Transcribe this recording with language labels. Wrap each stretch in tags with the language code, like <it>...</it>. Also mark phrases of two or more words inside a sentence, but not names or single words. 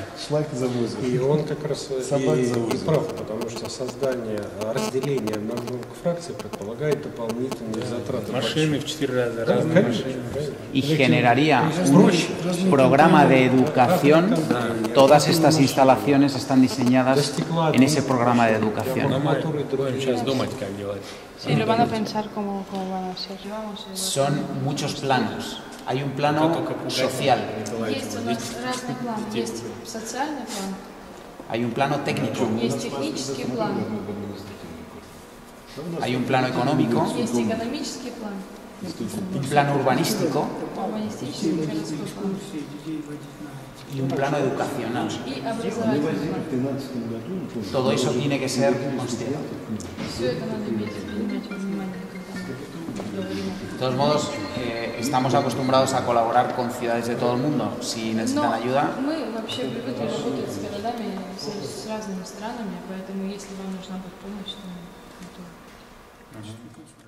<ru>Шлак завозим. И он как раз Собак и завозят. прав, потому что создание, разделение на много фракций предполагает дополнительные затраты. Машины в 4 раза Да, разные конечно, машины. конечно.</ru> <es>Y generaría un programa de educación. Todas estas instalaciones están diseñadas en ese programa de educación.</es> <ru>Но мы будем сейчас думать, как делать.</ru> <es>Sí, lo van a pensar cómo van a hacer. Son muchos planos. Hay un plano social,</es> <ru>Есть у нас разный план. Есть социальный план,</ru> <es>hay un plano técnico,</es> <ru>есть технический план,</ru> <es>hay un plano económico,</es> <ru>есть экономический план,</ru> <es>un plano urbanístico</es> <ru>урбанистический городской план</ru> <es>y un plano educacional.</es> <ru>и образовательный план. В 2013 году</ru> <es>Todo eso tiene que ser consciente.</es> <ru>Все это надо иметь принимать во внимание, когда мы говорим.</ru> <es>De todos modos, estamos acostumbrados a colaborar con ciudades de todo el mundo. Si necesitan</es> <ru>Но</ru> <es>ayuda,</es> <ru>мы вообще привыкли работать с городами, с разными странами, поэтому если вам нужна будет помощь, то мы готовы.</ru>